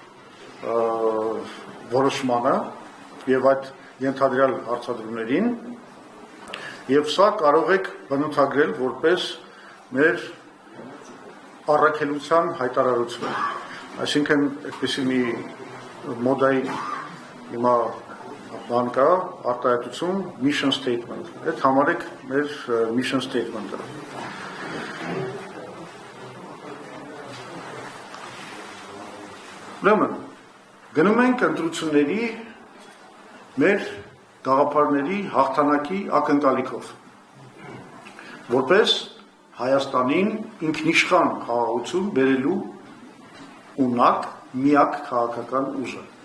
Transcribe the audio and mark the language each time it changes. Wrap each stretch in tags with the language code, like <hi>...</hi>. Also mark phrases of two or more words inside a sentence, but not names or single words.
<hy>որոշմանը եւ այդ ենթադրյալ հարցադրումներին եւ սա կարող եք բնութագրել որպես մեր առաքելության հայտարարություն, այսինքն այդպիսի մի մոդայի հիմա բան կա, արտահայտություն,</hy> <en>mission statement,</en> <hy>այդ համարեք մեր</hy> <en>mission statement-</en> <hy>ը։ Ուրեմն, գնում ենք ընտրությունների մեր գաղափարների հաղթանակի ակնկալիքով, որպես Հայաստանին ինքնիշխան խաղաղություն բերելու ունակ միակ քաղաքական ուժը։</hy>